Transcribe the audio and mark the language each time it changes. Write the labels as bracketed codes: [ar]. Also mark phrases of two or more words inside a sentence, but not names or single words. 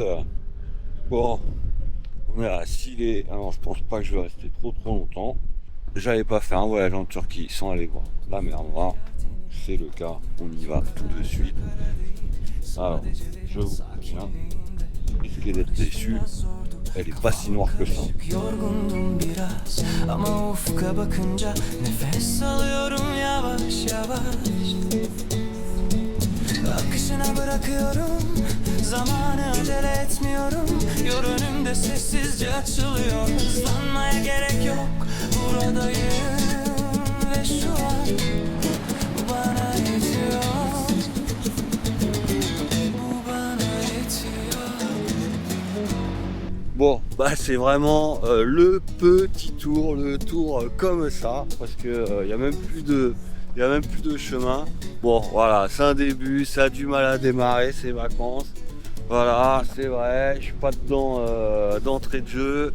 [fr] Bon, on est à Sile. Alors, je pense pas que je vais rester trop longtemps. J'avais pas fait un voyage en Turquie sans aller voir la mer Noire. C'est le cas, on y va tout de suite. Alors, je vous préviens, risquez d'être déçu, elle est pas si noire que ça. [tr] Yorgundum biraz ama ufka bakınca nefes alıyorum yavaş yavaş. Akışına bırakıyorum, zamanı acele etmiyorum. Yol önümde sessizce açılıyor, hızlanmaya gerek yok. Buradayım ve şu an bu bana yetiyor. Bu bana yetiyor. [fr] Bon, bah c'est vraiment le petit tour, le tour comme ça, parce que y a même plus de chemin. Bon, voilà, c'est un début, ça a du mal à démarrer ces vacances. Voilà, c'est vrai, je suis pas dedans d'entrée de jeu.